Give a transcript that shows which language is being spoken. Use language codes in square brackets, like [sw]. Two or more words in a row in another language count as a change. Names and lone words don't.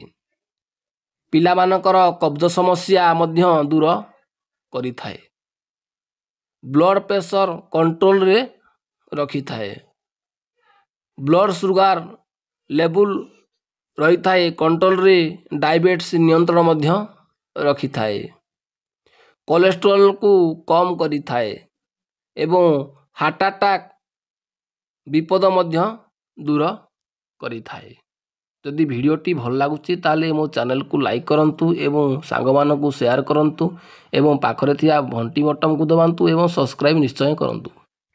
[or] ପିଲା ମାନଙ୍କର କବ୍ଜ ସମସ୍ୟା ମଧ୍ୟ ଦୂର କରି ଥାଏ। [en] blood pressure control [or] ରେ ରଖି ଥାଏ। [en] blood sugar level [or] ରହି ଥାଏ କଣ୍ଟ୍ରୋଲ ରେ। ଡାଏବିଟିଜ ନିୟନ୍ତ୍ରଣ ମଧ୍ୟ ରଖି ଥାଏ। କୋଲେଷ୍ଟ୍ରଲକୁ କମ୍ କରିଥାଏ ଏବଂ [en] heart attack [or] ବିପଦ ମଧ୍ୟ ଦୂର କରିଥାଏ। ଯଦି ଭିଡ଼ିଓଟି ଭଲ ଲାଗୁଛି ତାହେଲେ ମୋ ଚ୍ୟାନେଲକୁ ଲାଇକ୍ କରନ୍ତୁ ଏବଂ ସାଙ୍ଗମାନଙ୍କୁ ସେୟାର କରନ୍ତୁ ଏବଂ ପାଖରେ ଥିବା ଘଣ୍ଟି ବଟନକୁ ଦବାନ୍ତୁ ଏବଂ ସବସ୍କ୍ରାଇବ୍ ନିଶ୍ଚୟ କରନ୍ତୁ।